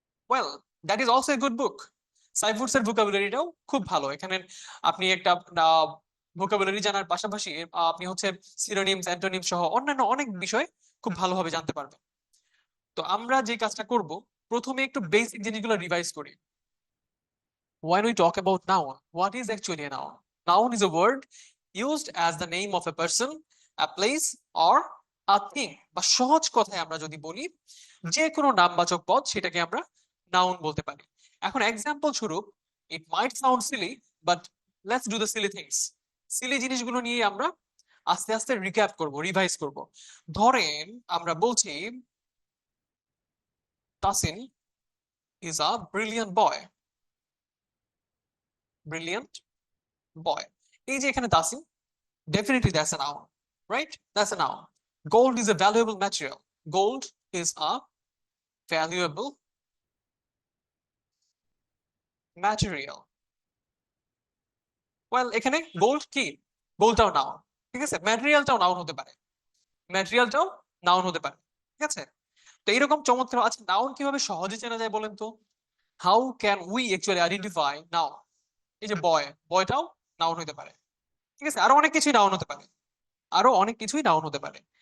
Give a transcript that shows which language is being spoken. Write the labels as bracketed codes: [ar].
[en] Well, that is also a good book. [bn] সাইফুডস এর ভোকাবুলারিটাও খুব ভালো। এখানে আপনি একটা ভোকাবুলারি জানার পাশাপাশি আপনি হচ্ছে সিনোনিমস অ্যান্টোনিম সহ অন্যান্য অনেক বিষয় খুব ভালোভাবে জানতে পারবেন। তো আমরা যে কাজটা করব, প্রথমে একটু বেসিক জিনিসগুলো রিভাইজ করি। [en] When we talk about noun, what is actually a noun? Noun is a word used as the name of a person, a place or a thing. [bn] বা সহজ কথায় আমরা যদি বলি, যে কোনো নামবাচক পদ সেটাকে আমরা নাউন বলতে পারি। এখন এক্সাম্পল স্বরূপ, [en] It might sound silly, but let's do the silly things. [bn] Seely জিনিসগুলো নিয়ে আমরা আস্তে আস্তে রিক্যাপ করব, রিভাইজ করব। ধরেন আমরা বলছি [en] Tasin is a brilliant boy, brilliant boy. [bn] এই যে এখানে [en] Tasin, definitely that's a noun, right? That's a noun. Gold is a valuable material. Gold is a valuable material. [bn] Well, এখানে গোল্ড কি, গোল্ডটাও নাউন, ঠিক আছে, ম্যাটেরিয়ালটাও নাউন হতে পারে, ম্যাটেরিয়ালটাও নাউন হতে পারে, ঠিক আছে। তো এইরকম চমৎকার। আচ্ছা, নাউন কিভাবে সহজে চেনা যায় বলেন তো? [en] How can we actually identify noun? [bn] এই যে বয়, বয়টাও নাউন হতে পারে, ঠিক আছে, আরো অনেক কিছুই নাউন হতে পারে, আরো অনেক কিছুই নাউন হতে পারে।